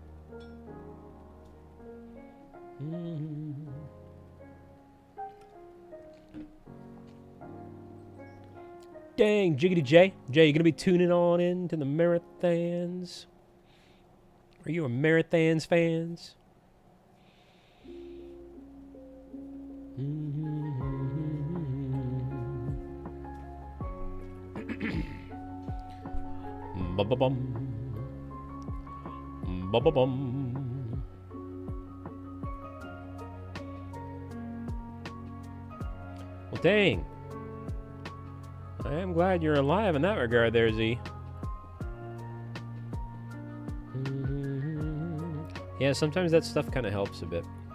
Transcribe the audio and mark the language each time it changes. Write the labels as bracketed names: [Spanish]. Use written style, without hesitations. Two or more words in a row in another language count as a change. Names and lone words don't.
[English] Dang, Jiggity J. Jay, you gonna be tuning on in to the marathons? Are you a marathons fans? Ba-ba-bum. Ba-ba-bum. Well, dang. I am glad you're alive in that regard there, Z. Yeah, sometimes that stuff kind of helps a bit.